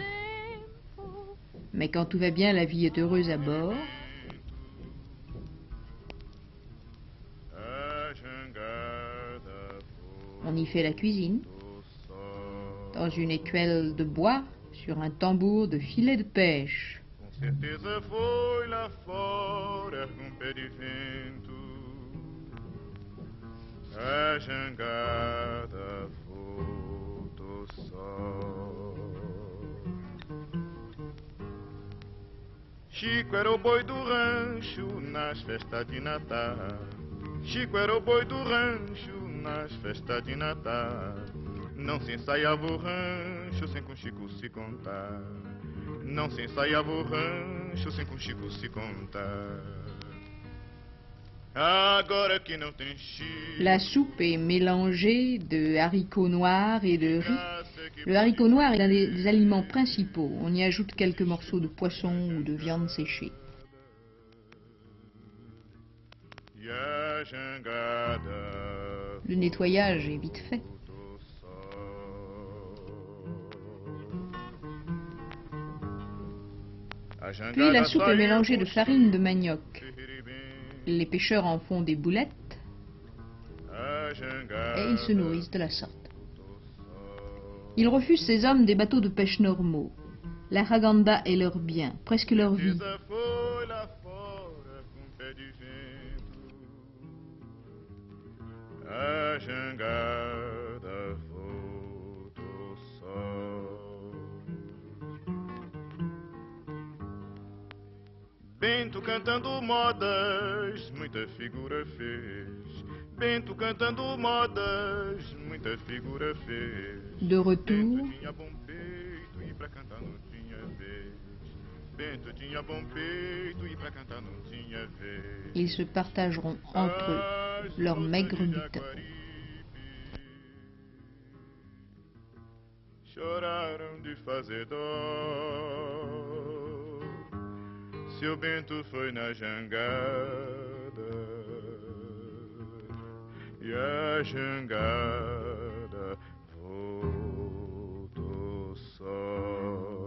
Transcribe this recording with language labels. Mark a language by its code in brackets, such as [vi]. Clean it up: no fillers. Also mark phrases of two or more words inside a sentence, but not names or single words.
[fr] Mais quand tout va bien, la vie est heureuse à bord. On y fait la cuisine, dans une écuelle de bois, sur un tambour de filet de pêche. [pt] Certeza foi lá fora com pé de vento, a jangada voltou só. Chico era o boi do rancho nas festas de Natal. Chico era o boi do rancho nas festas de Natal. Não se ensaiava o rancho sem com Chico se contar. Não se ensaiava o rancho sem com Chico se contar. Agora que não tem Chico. [fr] La soupe est mélangée de haricots noirs et de riz. Le haricot noir est l'un des aliments principaux. On y ajoute quelques morceaux de poisson ou de viande séchée. Le nettoyage est vite fait. Puis la soupe est mélangée de farine de manioc. Les pêcheurs en font des boulettes et ils se nourrissent de la sorte. Ils refusent ces hommes des bateaux de pêche normaux. La Raganda est leur bien, presque leur vie. [pt] Precisa foi lá fora com pé de vento. A jangada voltou só. Bento cantando modas, muita figura fez. Bento cantando modas, muita figura fez. [fr] De retour, [pt] Bento tinha bom peito e pra cantar não tinha vez. Bento tinha bom peito e pra cantar não tinha vez. [fr] ils se partageront entre eux leur maigre butin. [pt] Choraram de fazer dó. Seu Bento foi na jangada e a jangada voltou só.